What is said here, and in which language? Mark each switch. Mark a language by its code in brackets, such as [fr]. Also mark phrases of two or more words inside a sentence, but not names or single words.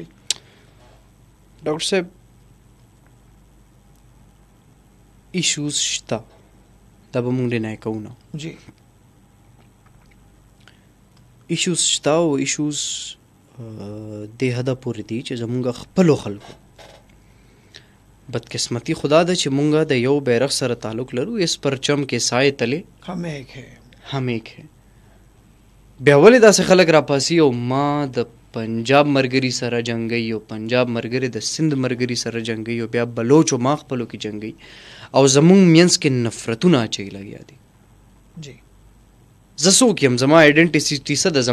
[ps] ډاکټر صاحب ایشوز شته، دا به مونږ ډینای کوو نه. جی ایشوز شته او ایشوز دې حده پورې دي چې زمونږ خپلو خلکو بدقسمتي خدا ده چې مونږ د یو بیرغ سره تعلق لرو، [ur] اس پرچم کې سائے تلے هم ایک ہے. [ps] بیا ولې داسې خلک راپاسي او ما د پنجاب مرګري سره جنګي او پنجاب مرګري د سند مرګري سره جنګي او بیا بلوچ او ما خپلو کې جنګي او زمونږ مینس کې نفرتونه اچوي لګیا دي. جی زه څوک یم، زما آیډنټیټي څه ده؟